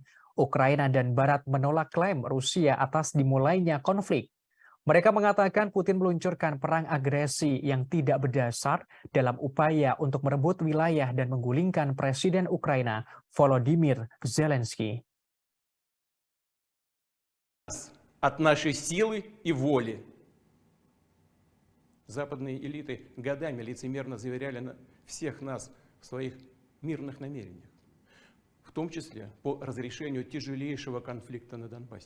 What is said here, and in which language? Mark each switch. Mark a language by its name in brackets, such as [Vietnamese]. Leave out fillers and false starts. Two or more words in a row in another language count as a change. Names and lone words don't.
[Indonesian] Ukraina dan Barat menolak klaim Rusia atas dimulainya konflik. Mereka mengatakan Putin meluncurkan perang agresi yang tidak berdasar dalam upaya untuk merebut wilayah dan menggulingkan Presiden Ukraina Volodymyr Zelensky. [Russian] От нашей силы и воли. Западные элиты годами лицемерно заверяли всех нас в своих мирных намерениях, в том числе по разрешению тяжелейшего конфликта на Донбассе.